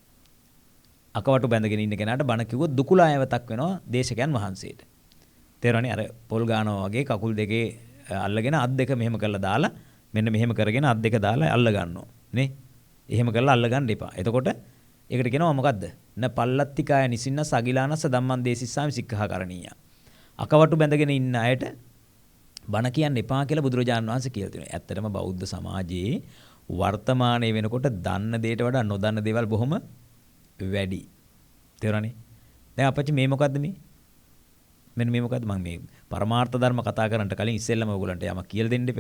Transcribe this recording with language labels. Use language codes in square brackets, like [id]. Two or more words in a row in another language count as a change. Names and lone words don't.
[si] අකවටු බැඳගෙන ඉන්න කෙනාට බණ කිව්වොත් දුකුලායවතක් වෙනවා දේශකයන් වහන්සේට. තේරෙනවනේ? අර පොල් ගානවා වගේ කකුල් දෙකේ අල්ලගෙන අත් දෙක මෙහෙම කරලා දාලා මෙන්න මෙහෙම කරගෙන අත් දෙක දාලා අල්ල ගන්නවා. නේ? එහෙම කරලා අල්ල ගන්න එපා. එතකොට ඒකට කියනවා මොකද්ද? [pi] න පල්ලත්තිකාය නිසින්න සගිලානස ධම්මං දේසිස්සාමි සික්ඛාකරණීය. [si] අකවටු බැඳගෙන ඉන්න අයට බණ කියන්න එපා කියලා බුදුරජාණන් වහන්සේ කියලා තියෙනවා. ඇත්තටම බෞද්ධ සමාජයේ වර්තමානයේ වෙනකොට දන්න දේට වඩා නොදන්න දේවල් බොහොම වැඩි. තේරුණානේ? දැන් අපච්චි මේ මොකද්ද මේ? මෙන්න මේ මොකද්ද? මම මේ පරමාර්ථ ධර්ම කතා කරන්නට කලින් ඉස්සෙල්ලම ඔයගොල්ලන්ට යමක් කියලා දෙන්න එපා.